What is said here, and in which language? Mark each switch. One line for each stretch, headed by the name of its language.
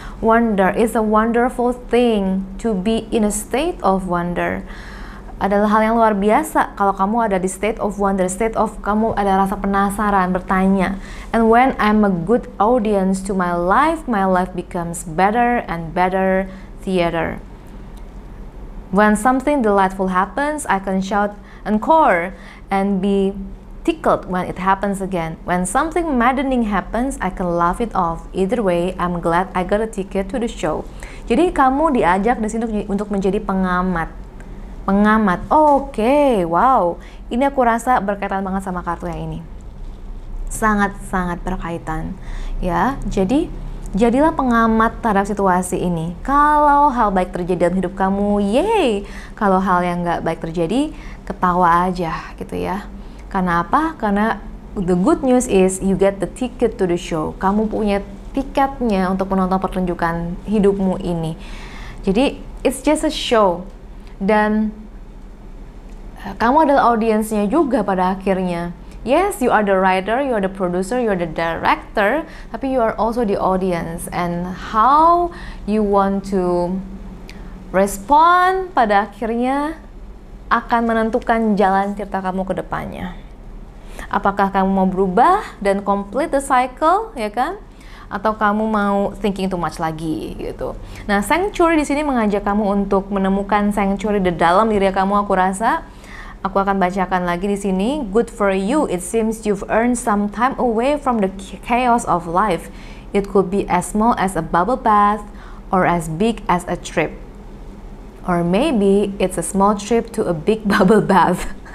English: Wonder is a wonderful thing. To be in a state of wonder
Indonesian: adalah hal yang luar biasa kalau kamu ada di
English: state of wonder,
Indonesian: state of kamu ada rasa penasaran, bertanya.
English: And when I'm a good audience to my life becomes better and better theater. When something delightful happens, I can shout encore and be tickled when it happens again. When something maddening happens, I can laugh it off. Either way, I'm glad I got a ticket to the show.
Indonesian: Jadi kamu diajak di sini untuk menjadi pengamat. Oke, wow. Ini aku rasa berkaitan banget sama kartu yang ini. Sangat-sangat berkaitan. Ya, jadi jadilah pengamat terhadap situasi ini. Kalau hal baik terjadi dalam hidup kamu, yeay. Kalau hal yang nggak baik terjadi, ketawa aja gitu ya. Karena apa?
English: Karena the good news is you get the ticket to the show.
Indonesian: Kamu punya tiketnya untuk menonton pertunjukan hidupmu ini. Jadi
English: it's just a show.
Indonesian: Dan kamu adalah audiensnya juga pada akhirnya.
English: Yes, you are the writer, you are the producer, you are the director, tapi you are also the audience. And how you want to respond
Indonesian: pada akhirnya akan menentukan jalan cerita kamu ke depannya. Apakah kamu mau berubah dan
English: complete the cycle,
Indonesian: ya kan? Atau kamu mau
English: thinking too much
Indonesian: lagi gitu. Nah, sanctuary di sini mengajak kamu untuk menemukan sanctuary di dalam diri kamu. Aku rasa aku akan bacakan lagi di sini.
English: Good for you. It seems you've earned some time away from the chaos of life. It could be as small as a bubble bath or as big as a trip. Or maybe it's a small trip to a big bubble bath.